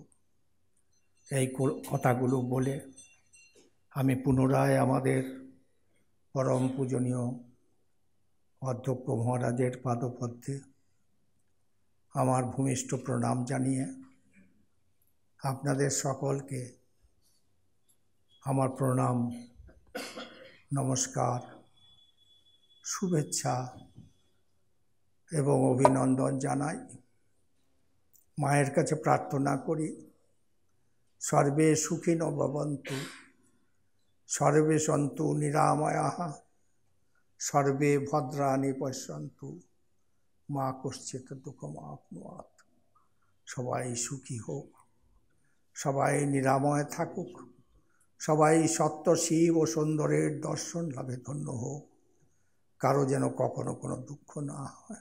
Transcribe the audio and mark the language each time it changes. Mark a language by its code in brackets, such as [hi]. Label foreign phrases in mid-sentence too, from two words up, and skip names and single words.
[bn] এই কথাগুলো বলে আমি পুনরায় আমাদের পরম পূজনীয় অধ্যক্ষ মহারাজের পাদপদ্মে আমার ভূমিষ্ঠ প্রণাম জানিয়ে আপনাদের সকলকে আমার প্রণাম, নমস্কার, শুভেচ্ছা এবং অভিনন্দন জানাই। মায়ের কাছে প্রার্থনা করি, [sa] सर्वे सुखिनो भवन्तु, सर्वे सन्तु निरामयाः, सर्वे भद्राणि पश्यन्तु, मा कश्चित् दुःखमाप्नुयात्। [bn] সবাই সুখী হোক, সবাই নিরাময় থাকুক, সবাই সত্য শিব ও সুন্দরের দর্শন লাভে ধন্য হোক, কারো যেন কখনো কোনো দুঃখ না হয়।